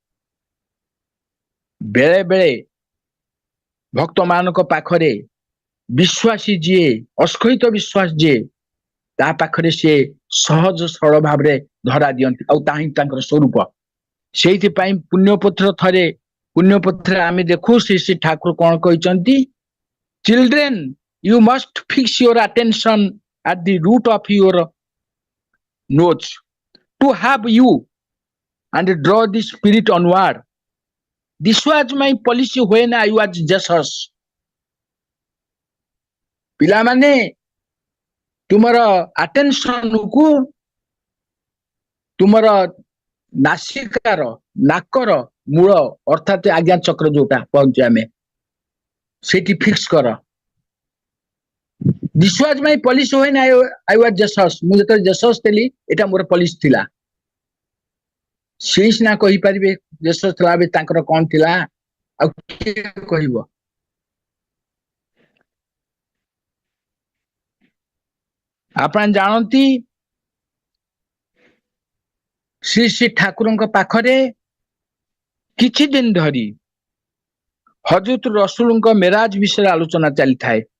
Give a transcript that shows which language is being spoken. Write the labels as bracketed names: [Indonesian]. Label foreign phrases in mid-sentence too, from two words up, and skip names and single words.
[Odia] ବେଳେ ବେଳେ ଭକ୍ତ ମାନଙ୍କ ପାଖରେ ବିଶ୍ୱାସୀ ଯିଏ, ଅସ୍ଖଳିତ ବିଶ୍ୱାସ ଯିଏ, ତା ପାଖରେ ସିଏ ସହଜ ସରଳ ଭାବରେ ଧରା ଦିଅନ୍ତି ଆଉ ତାହା ହିଁ ତାଙ୍କର ସ୍ୱରୂପ। ସେଇଥିପାଇଁ ପୁଣ୍ୟପତ୍ରରେ ଆମେ ଦେଖୁ ଶ୍ରୀ ଶ୍ରୀ ଠାକୁର କଣ କହିଛନ୍ତି, [English] children you must fix your attention at the root of your nose to have you and draw the spirit onward. This was my policy when I was Jesus. [Odia] ପିଲାମାନେ ତୁମର ଆଟେନସନକୁ ତୁମର ନାକର ମୂଳ ଅର୍ଥାତ ଆଜ୍ଞା ଚକ୍ର ଯୋଉଟା କହୁଛୁ ଆମେ ସେଇଠି ଫିକ୍ସ କର। [English] This was my policy when I was Jesus. [Odia] ମୁଁ ଯେତେବେଳେ ଜେସସ୍ ଥିଲି ଏଟା ମୋର ପଲିସି ଥିଲା। ସେଇ ସିନା କହିପାରିବେ ଜେସସ୍ ଥିଲା ତାଙ୍କର କଣ ଥିଲା, ଆଉ କିଏ କହିବ? ଆପଣ ଜାଣନ୍ତି ଶ୍ରୀ ଶ୍ରୀ ଠାକୁରଙ୍କ ପାଖରେ କିଛି ଦିନ ଧରି ହଜରତ ରସୁଲଙ୍କ ମେରାଜ ବିଷୟରେ ଆଲୋଚନା ଚାଲିଥାଏ।